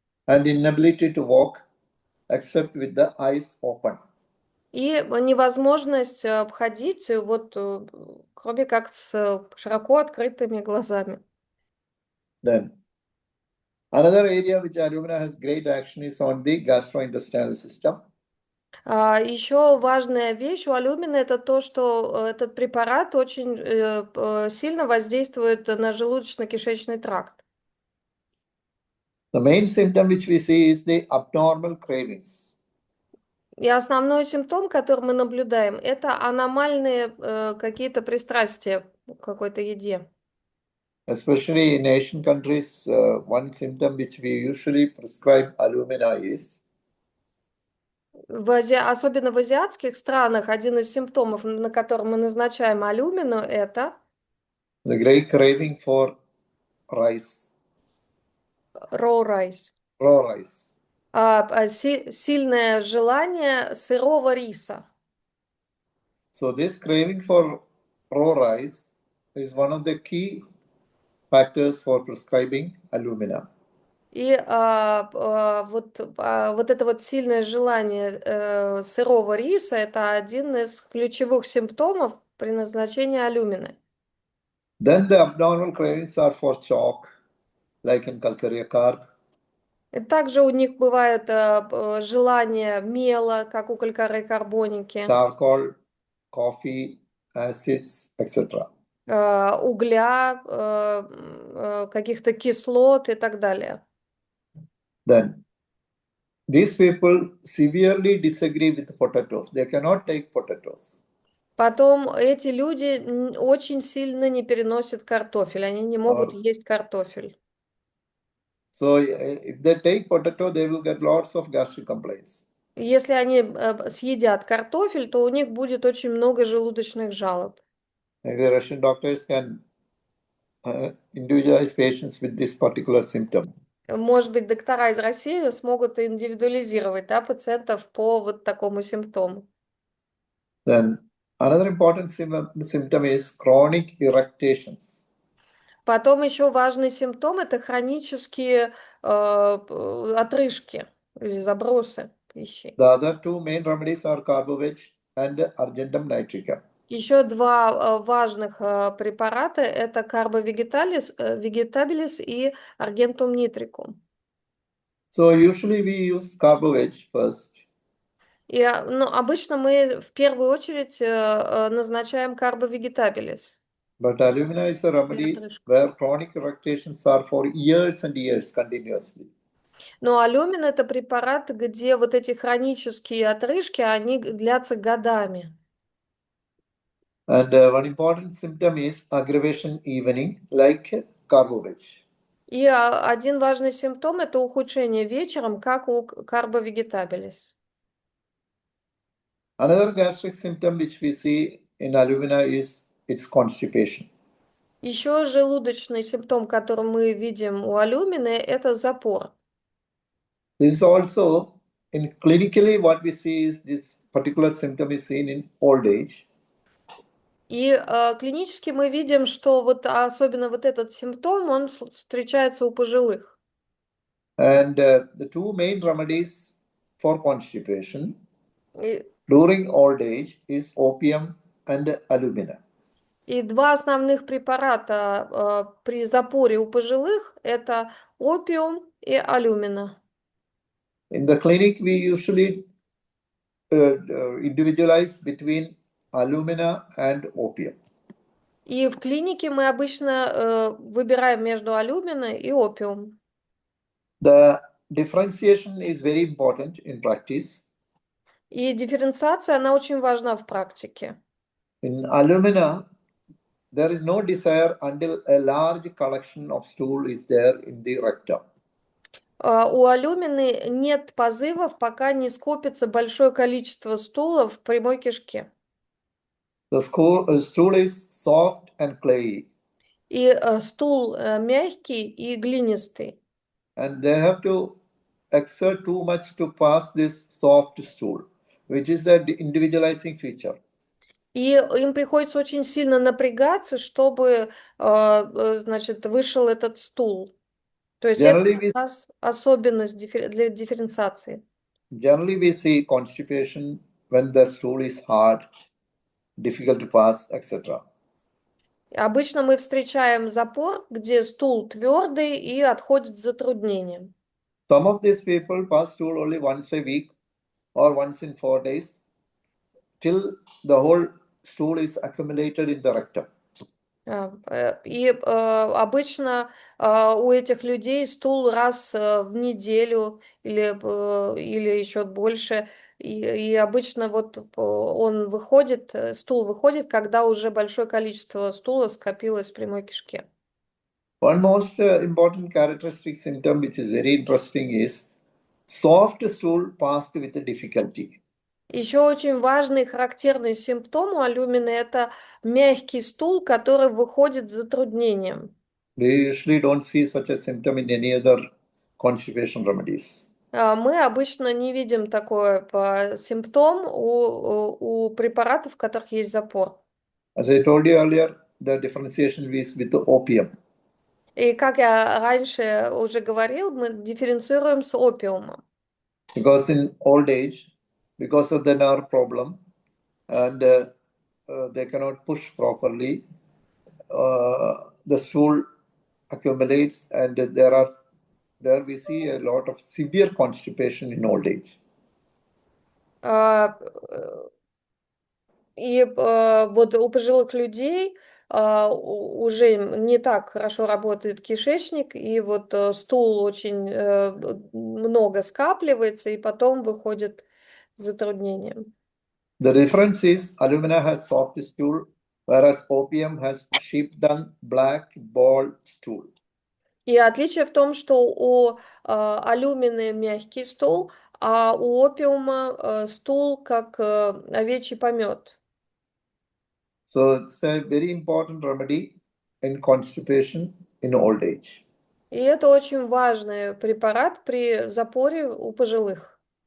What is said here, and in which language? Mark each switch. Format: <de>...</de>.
<en>And inability to walk except with the eyes open.</en> <ru>И невозможность обходить, кроме как с широко открытыми глазами.</ru> <en>Then another area which alumina has great action is on the gastrointestinal system.</en> <ru>Еще важная вещь у алюмина это то, что этот препарат очень сильно воздействует на желудочно-кишечный тракт.</ru> <en>The main symptom which we see is the abnormal cravings.</en> <ru>И основной симптом, который мы наблюдаем, это аномальные какие-то пристрастия к какой-то еде.</ru> <en>Especially in Asian countries, one symptom which we usually prescribe alumina is</en> <ru>Особенно в азиатских странах один из симптомов, на который мы назначаем алюмину, это</ru> <en>the great craving for rice, raw rice. raw rice.</en> <ru>Сильное желание сырого риса.</ru> <en>So this craving for raw rice is one of the key factors for prescribing alumina.</en> <ru>И вот это вот сильное желание сырого риса, это один из ключевых симптомов при назначении алюмины.</ru> <en>Then the abnormal cravings are for chalk, like in calcarea carb.</en> <ru>И также у них бывает желание мела, как у калькарий-карбоники,</ru> <en>Charcoal, coffee, acids, etc.</en> <ru>Угля, каких-то кислот и так далее.</ru> <en>Then these people severely disagree with potatoes. They cannot take potatoes.</en> <ru>Потом эти люди очень сильно не переносят картофель, они не могут есть картофель.</ru> <en>So if they take potato, they will get lots of gastric complaints.</en> <ru>Если они съедят картофель, то у них будет очень много желудочных жалоб.</ru> <en>Maybe Russian doctors can individualize patients with this particular symptom.</en> <ru>Может быть, доктора из России смогут индивидуализировать, да, пациентов по вот такому симптому.</ru> <en>Then another important symptom is chronic irritations.</en> <ru>Потом еще важный симптом – это хронические отрыжки или забросы пищи.</ru> <en>The other two main remedies are carboveg and argentum nitricum.</en> <ru>Еще два важных препарата – это карбовегеталис вегетабилис и аргентум нитрикум.</ru> <en>So usually we use carboveg first.</en> <ru>И обычно мы в первую очередь назначаем карбовегетабилис.</ru> <en>But alumina is a remedy where chronic irritations are for years and years continuously.</en> <ru>Но алюмин – это препарат, где вот эти хронические отрыжки, они длятся годами.</ru> <en>And one important symptom is aggravation evening, like carboveg.</en> <ru>И один важный симптом – это ухудшение вечером, как у карбовегетабилис.</ru> <en>Another gastric symptom which we see in alumina is its constipation.</en> <ru>Еще желудочный симптом, который мы видим у алюмины, это запор.</ru> <en>This is also in clinically what we see is this particular symptom is seen in old age.</en> <ru>И клинически мы видим, что вот особенно вот этот симптом, он встречается у пожилых.</ru> <en>And the two main remedies for constipation</en> <ru>И,</ru> <en>during old age is opium and alumina.</en> <ru>и два основных препарата при запоре у пожилых это опиум и алюмина.</ru> <en>In the clinic, we usually individualize between alumina and opium.</en> <ru>И в клинике мы обычно выбираем между алюминой и опиум.</ru> <en>The differentiation is very important in practice.</en> <ru>И дифференциация, она очень важна в практике.</ru> <en>In alumina, there is no desire until a large collection of stool is there in the rectum.</en> <ru>У алюмины нет позывов, пока не скопится большое количество стулов в прямой кишке.</ru> <en>The stool is soft and clayey.</en> <ru>И стул мягкий и глинистый.</ru> <en>And they have to exert too much to pass this soft stool, which is the individualizing feature.</en> <ru>И им приходится очень сильно напрягаться, чтобы, значит, вышел этот стул. То есть это</ru> <en>Generally,</en> <ru>как раз особенность для дифференциации.</ru> <en>Generally, we see constipation when the stool is hard, difficult to pass, etc.</en> <ru>Обычно мы встречаем запор, где стул твердый и отходит с затруднением.</ru> <en>Some of these people pass stool only once a week or once in 4 days till the whole stool is accumulated in the rectum.</en> <ru>И обычно у этих людей стул раз в неделю или еще больше. И обычно вот он выходит, стул выходит, когда уже большое количество стула скопилось в прямой кишке.</ru> <en>One most important characteristic symptom which is very interesting is soft stool passed with difficulty.</en> <ru>Еще очень важный характерный симптом у алюмины – это мягкий стул, который выходит с затруднением.</ru> <en>We usually don't see such a symptom in any other constipation remedies.</en> <ru>Мы обычно не видим такой симптом у препаратов, в которых есть запор.</ru> <en>As I told you earlier, the differentiation is with the opium.</en> <ru>И как я раньше уже говорил, мы дифференцируем с опиумом.</ru> <en>Because in old age, because of the nerve problem, and they cannot push properly, the stool accumulates, and there we see a lot of severe constipation in old age.</en> <ru>И вот у пожилых людей уже не так хорошо работает кишечник, и вот стул очень много скапливается, и потом выходит с затруднением.</ru> <en>The difference is alumina has soft stool, whereas opium has sheepdung black ball stool.</en> <ru>И отличие в том, что у алюмины мягкий стул, а у опиума стул как овечий помет.</ru> <en>So it's a very important remedy in constipation in old age.</en> <ru>И это очень важный препарат при запоре у пожилых.</ru>